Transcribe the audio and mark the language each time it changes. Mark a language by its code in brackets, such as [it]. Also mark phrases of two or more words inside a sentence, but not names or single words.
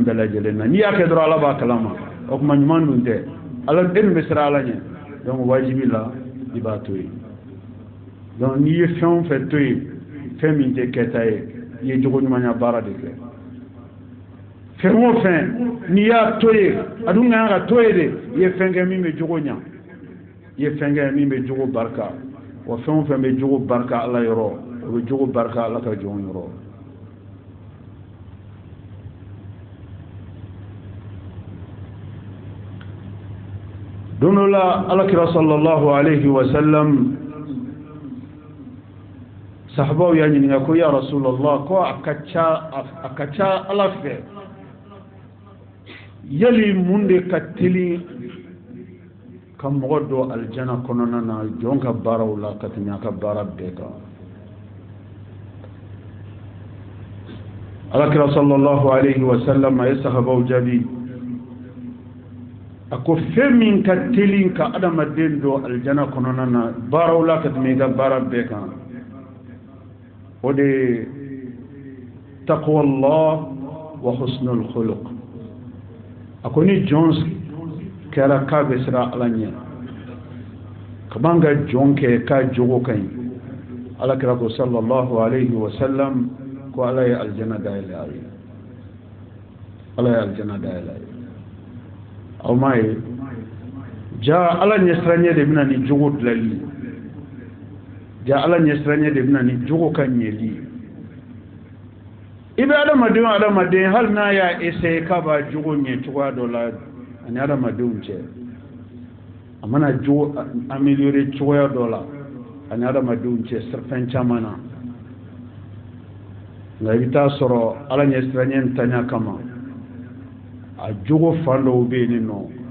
[bm] bɛɛ lajɛlen na n'i y'a kɛ dɔrɔn Ala b'a kalama o tuma ɲuman dun tɛ Ala e min bɛ siran Ala ɲɛ donc wajibi la i b'a to yen donc n'i ye fɛn o fɛn to yen fɛn min tɛ kɛta ye i ye jogo ɲumanya baara de kɛ fɛn o fɛn n'i y'a to yen a dun kan ka to yen de i ye fɛn kɛ min bɛ jogo ɲa i ye fɛn kɛ min bɛ jogo barika wa fɛn o fɛn bɛ jogo barika Ala yɔrɔ o bɛ jogo barika Ala ka jɔnw yɔrɔ don dɔ la Alakira [ar] صلى الله عليه وسلم [bm] sahabaw ya ɲininka ko [ar] يا رسول الله [bm] ko a ka ca Ala fɛ yali mun de ka teli ka mɔgɔ don aljana kɔnɔna na jɔn ka baaraw la ka tɛmɛ a ka baara bɛɛ kan. Alakira [ar] صلى الله عليه وسلم [bm] a ye sahabaw jaabi a ko fɛn min ka teli ka adamaden don aljana kɔnɔna na baaraw la ka tɛmɛ i ka baara bɛɛ kan o de [ar] تقوى الله وحسن الخلق. [bm] a ko ni jɔn kɛra k'a bɛ siran Ala ɲɛ ka ban ka jɔn kɛ k'a jogo ka ɲi Alakira ko [ar] صلى الله عليه وسلم [bm] ko Ala ye aljana dayɛlɛ a ye. Ala ye aljana dayɛlɛ a ye. aw m'a ye ja Ala ɲɛsiranɲɛ de bɛna ni jogo dilanli ja Ala ɲɛsiranɲɛ de bɛna ni jogo ka ɲɛli. i bɛ adamaden hali n'a y'a essayer k'a b'a jogo ɲɛ cogoya dɔ la ani adamadenw cɛ a mana jogo améliorer cogoya dɔ la ani adamadenw cɛ fɛn caman na nka i bɛ taa sɔrɔ Ala ɲɛsiranɲɛ ntanya kama a jogo fan dɔw bɛ yen nɔ